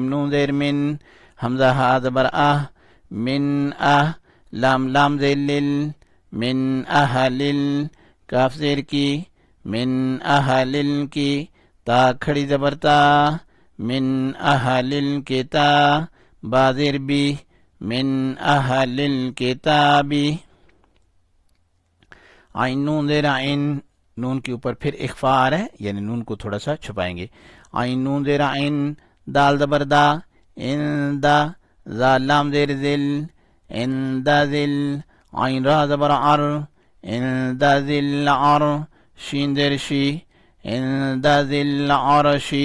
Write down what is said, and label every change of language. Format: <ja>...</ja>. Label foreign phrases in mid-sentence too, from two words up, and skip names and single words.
<ur>نون زیر من، حمزہ ہا زبر من لام زیر لل،</ur> <ar>من اہلل،</ar> <ur>کاف زیر کی،</ur> <ar>من اہلل کی،</ar> <ur>تا کھڑی زبر تا،</ur> <ar>من اہلل کتا،</ar> <ur>با زیر بی،</ur> <ar>من اہلل کتابی.</ar> <ur>عین نون زیر عین، نون کے اوپر پھر اخفا آ رہا ہے یعنی نون کو تھوڑا سا چھپائیں گے. عین نون زیر عین، دال زبر دا، ان دا، ذا لام زیر ذل، ان دا ذل، عین را زبر عر، ان دا ذل عر، شین زیر شی، ان دا ذل عرشی.</ur>